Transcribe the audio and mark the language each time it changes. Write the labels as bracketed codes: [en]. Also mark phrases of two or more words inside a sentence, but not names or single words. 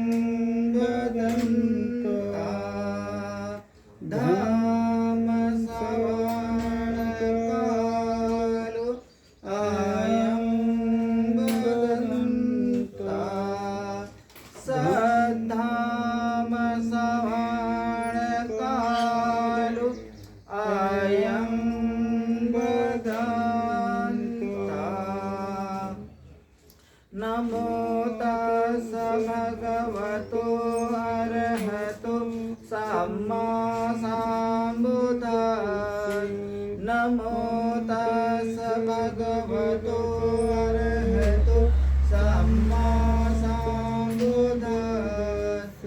[pi] वदन्ता धम्मश्रवणकालो अयं वदन्ता सद्धम्मश्रवणकालो अयं वदन्ता। नमो तस्स भगवतो अरहतो सम्मा सम्बुद्धाय। नमो तस्स भगवतो अरहतो सम्मा सम्बुद्धाय।